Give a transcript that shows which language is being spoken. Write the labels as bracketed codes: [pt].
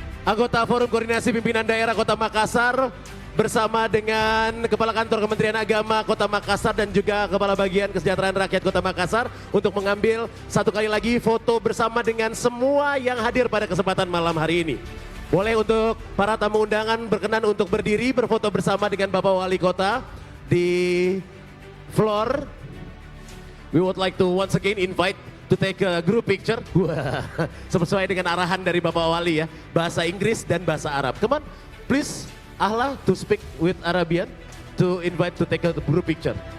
[id] anggota Forum Koordinasi Pimpinan Daerah Kota Makassar bersama dengan Kepala Kantor Kementerian Agama Kota Makassar dan juga Kepala Bagian Kesejahteraan Rakyat Kota Makassar untuk mengambil satu kali lagi foto bersama dengan semua yang hadir pada kesempatan malam hari ini. Boleh untuk para tamu undangan berkenan untuk berdiri berfoto bersama dengan Bapak Wali Kota di floor. [en] We would like to once again invite to take a group picture. [id] Wah, sesuai dengan arahan dari Bapak Wali ya, bahasa Inggris dan bahasa Arab. [en] Come on, please, Ahla to speak with Arabian to invite to take a group picture.